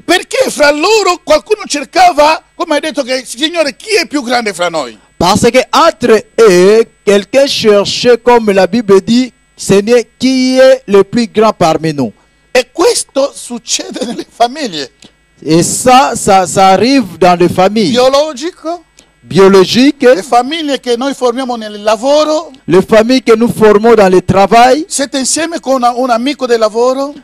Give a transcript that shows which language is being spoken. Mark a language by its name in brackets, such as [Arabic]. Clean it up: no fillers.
[Italian] Perché fra loro qualcuno cercava, come hai detto, che Signore, chi è più grande fra noi? [French] Parce que entre eux, quelqu'un cherchait, comme la Bible dit, Seigneur, qui est le plus grand parmi nous. [Italian] E questo succede nelle famiglie. [French] Et ça arrive dans les familles biologiques, [Italian] le famiglie che noi formiamo nel lavoro. [French] les familles que nous formons dans le travail. [Italian] Siete insieme con un amico del lavoro.